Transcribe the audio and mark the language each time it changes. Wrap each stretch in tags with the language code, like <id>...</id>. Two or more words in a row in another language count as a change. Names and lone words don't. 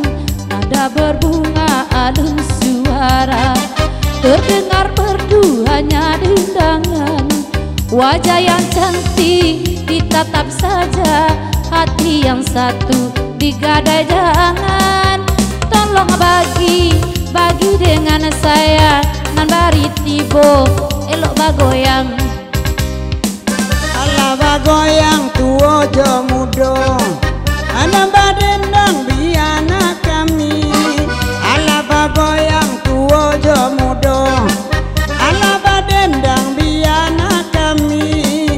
<ms>Nada berbunga alun suara, terdengar merdu hanya dendangan. Wajah yang cantik ditatap saja, hati yang satu digadai jangan. Tolong bagi dengan saya,</ms> <min>nan bari tibo elok bagoyang. Ala bagoyang tuo jo mudo, ana badendang biana kami. Ala bagoyang tuo jo mudo, ala badendang biana kami.</min>